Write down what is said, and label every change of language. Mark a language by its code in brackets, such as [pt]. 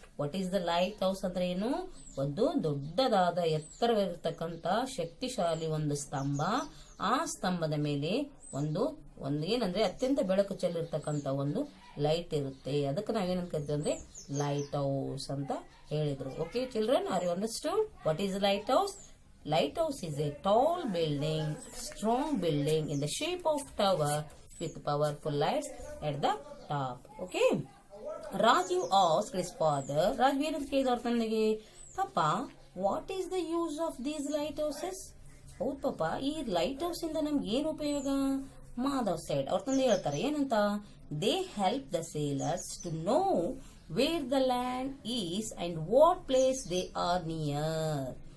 [en] what is the light house [kn] ಅಂದ್ರೆ ಏನು? ಒಂದು ದೊಡ್ಡದಾದ ಎತ್ತರವಿರತಕ್ಕಂತ ಶಕ್ತಿಶಾಲಿ ಒಂದು ಸ್ತಂಭ. ಆ ಸ್ತಂಭದ ಮೇಲೆ ಒಂದು ಏನಂದ್ರೆ ಅತ್ಯಂತ ಬೆಳಕು ಚೆಲ್ಲಿರ್ತಕ್ಕಂತ ಒಂದು ಲೈಟ್ ಇರುತ್ತೆ. ಅದಕ್ಕೆ ನಾವೇನಂತ ಕರಿತೀವಿ ಅಂದ್ರೆ ಲೈಟ್ ಹೌಸ್ ಅಂತ ಹೇಳಿದ್ರು. [en] Okay children, are you understood what is light house? Light house is a tall building, strong building in the shape of tower with powerful lights at the top. Okay. Rajiv asked his father. Rajiv [kn] ಏನಂತ ಕೇಳಿದವ್ರ ತಂದೆಗೆ, [en] ಪಾಪ what is the use of these light houses? [kn] ಹೌದು ಪಾಪ, ಈ light house ಇಂದ ನಮ್ಗೆ ಏನ್ ಉಪಯೋಗ? ಮಾಧವ್ ಸೈಡ್ ಅವ್ರ ತಂದೆ ಹೇಳ್ತಾರೆ ಏನಂತ? [en] They help the sailors to know where the land is and what place they are near.